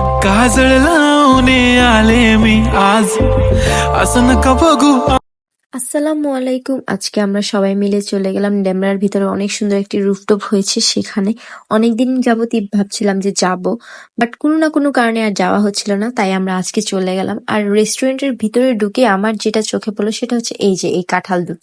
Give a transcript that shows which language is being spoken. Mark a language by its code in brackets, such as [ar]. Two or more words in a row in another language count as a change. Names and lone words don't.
[mr] काजळ लावणे आले मी आज असं नका बघू। [ar] السلام عليكم. [bn] আজকে আমরা সবাই মিলে চলে গেলাম ডেমরার ভিতরে অনেক সুন্দর একটি রুফটপ হয়েছে সেখানে। অনেকদিন যাবতই ভাবছিলাম যে যাব, বাট কোনো না কোনো কারণে আর যাওয়া হচ্ছিল না, তাই আমরা আজকে চলে গেলাম। আর রেস্টুরেন্টের ভিতরে ঢুকে আমার যেটা চোখে পড়লো সেটা হচ্ছে এই যে এই কাঁঠাল দুটো।